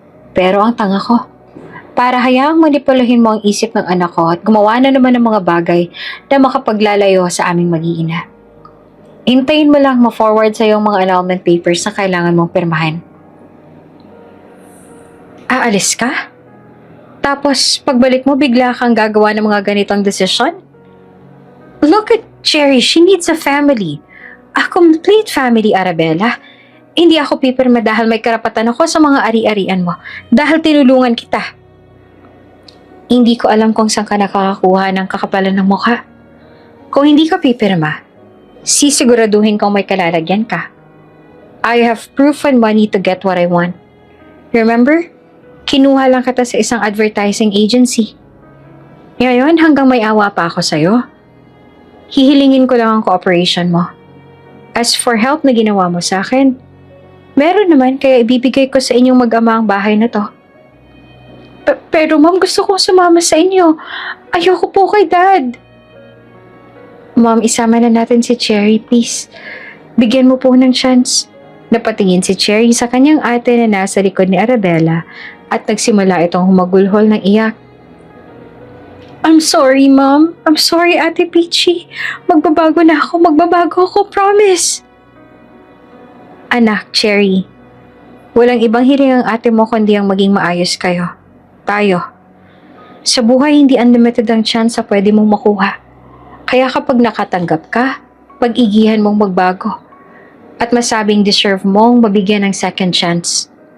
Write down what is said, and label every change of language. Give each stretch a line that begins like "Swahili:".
Filipino: Pero ang tanga ko, para hayaang manipulahin mo ang isip ng anak ko at gumawa na naman ng mga bagay na makapaglalayo sa aming mag-iina. Hintayin mo lang ma-forward sa iyong mga annulment papers na kailangan mong pirmahan. Aalis ka? Tapos pagbalik mo bigla kang gagawa ng mga ganitong desisyon?
English: Look at Cherry, she needs a family. A complete family, Arabella.
Filipino: Hindi ako pipirma dahil may karapatan ako sa mga ari-arian mo dahil tinulungan kita. Hindi ko alam kung saan ka nakakakuha ng kakapalan ng mukha. Kung hindi ka pipirma, sisiguraduhin kong may kalalagyan ka.
English: I have proof and money to get what I want. Remember?
Filipino: Kinuha lang kita sa isang advertising agency. Ngayon, hanggang may awa pa ako sa'yo. Hihilingin ko lang ang cooperation mo.
English: As for help
Filipino: na ginawa mo sa akin, meron naman kaya ibibigay ko sa inyong mag-ama ang bahay na to. Pero ma'am, gusto kong sumama sa inyo. Ayoko po kay Dad. Ma'am, isama na natin si Cherry, please. Bigyan mo po ng chance. Napatingin si Cherry sa kanyang ate na nasa likod ni Arabella at nagsimula itong humagulhol ng iyak.
English: I'm sorry, Mom. I'm sorry, Ate Peachy.
Filipino: Magbabago ako,
English: promise.
Filipino: Anak, Cherry. Walang ibang hiling ang ate mo kundi ang maging maayos kayo. tayo. Sa buhay, hindi unlimited ang chance sa pwede mong makuha. Kaya kapag nakatanggap ka, pag-igihan mong magbago. At masabing deserve mong mabigyan ng second chance.